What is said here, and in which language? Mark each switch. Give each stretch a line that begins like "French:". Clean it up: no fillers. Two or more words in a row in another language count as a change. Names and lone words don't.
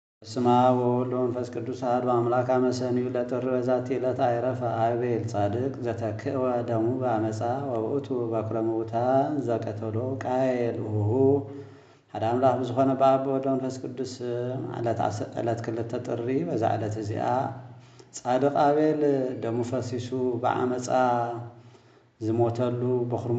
Geez: በስመ አብ ወወልድ ወመንፈስ ቅዱስ አሐዱ አምላክ አመ ሰኒዩ ለጥር በዛቲ ዕለት አይረፈ አቤል ጻድቅ ዘተክእወ ደሙ በአመፃ ወውእቱ በኵረ ምውታን ዘቀተሎ ቃየል ውሁ።
Tigrinya: ሓደ አምላክ ብዝኾነ
Geez: በአብ ወወልድ ወመንፈስ ቅዱስ
Tigrinya: ዕለት ክልተ ጥሪ በዛ ዕለት እዚኣ ጻድቅ አቤል ደሙ ፈሲሱ በአመፃ ዝሞተሉ በኵረ